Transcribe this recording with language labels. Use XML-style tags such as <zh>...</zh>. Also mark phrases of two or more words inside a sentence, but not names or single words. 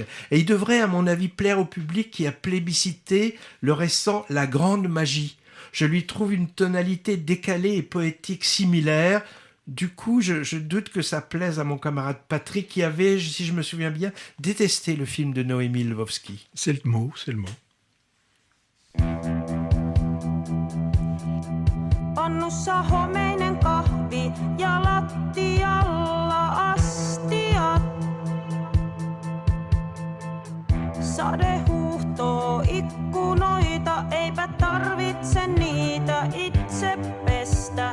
<fr>Et il devrait, à mon avis, plaire au public qui a plébiscité le récent La Grande Magie. Je lui trouve une tonalité décalée et poétique similaire. Du coup, je doute que ça plaise à mon camarade Patrick, qui avait, si je me souviens bien, détesté le film de Noémie Lvovsky. C'est le mot.</fr> <fi>Pannussa homeinen kahvi ja lattialla astiat. Sade huuhtoo ikkunoita, eipä tarvitse niitä itse pestä.</fi>